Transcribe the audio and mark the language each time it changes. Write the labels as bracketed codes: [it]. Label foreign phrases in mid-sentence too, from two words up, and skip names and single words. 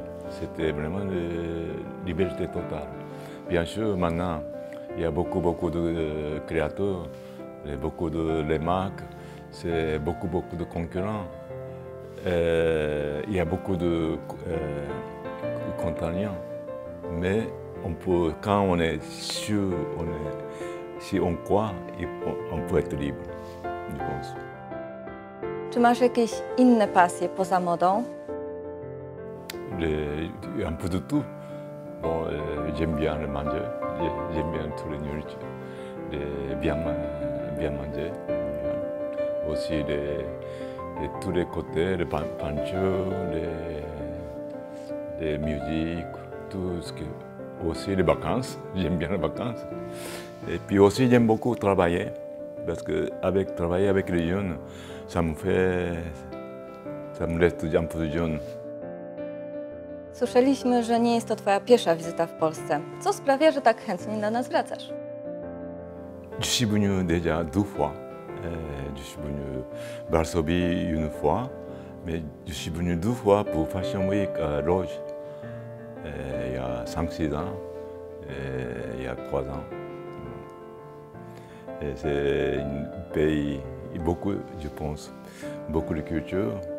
[fr] C'était vraiment une liberté totale. Bien sûr, maintenant, il y a beaucoup de créateurs, beaucoup de marques, c'est beaucoup de concurrents. Il y a beaucoup de contaminants. Mais quand on est sûr, si on croit, on peut être libre, je pense. [pl] Czy masz jakieś inne pasje poza modą? [fr] Un peu de tout. Bon, j'aime bien le manger, j'aime bien toute la nourriture, bien manger. Aussi de tous les côtés, les peintures, les musiques, tout ce que... Aussi les vacances, j'aime bien les vacances. Et puis aussi j'aime beaucoup travailler. parce que travailler avec les jeunes, ça me laisse un peu jeune. [pl] Słyszeliśmy, że nie jest to Twoja pierwsza wizyta w Polsce. Co sprawia, że tak chętnie do nas wracasz? [fr] Je suis venu déjà 2 fois. Je suis venu à Varsovie une fois, mais je suis venu 2 fois pour Fashion Week à Lodz. Il y a 5-6 ans, et il y a 3 ans. C'est un pays, beaucoup, je pense, beaucoup de culture.